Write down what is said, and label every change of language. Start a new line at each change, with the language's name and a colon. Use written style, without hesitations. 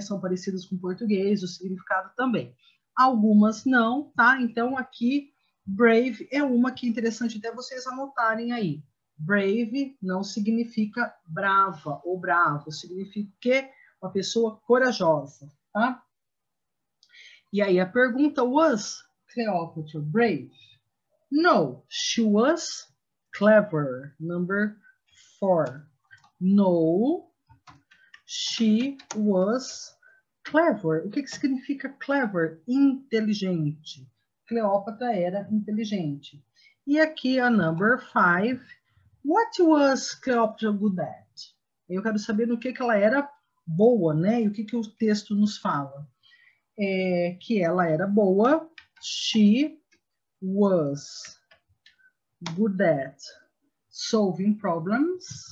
Portuguese: São parecidas com o português, o significado também. Algumas não, tá? Então aqui, brave é uma que é interessante até vocês anotarem aí. Brave não significa brava ou bravo, significa que uma pessoa corajosa, tá? E aí a pergunta,
English: was Cleopatra brave? No, she was clever. Number 4. No, she was clever.
Portuguese: O que significa clever? Inteligente. Cleópatra era inteligente. E aqui a number 5.
English: What was Cleopatra good at?
Portuguese: Eu quero saber no que ela era boa, né? E o que o texto nos fala? Que ela era boa.
English: She was good at solving problems.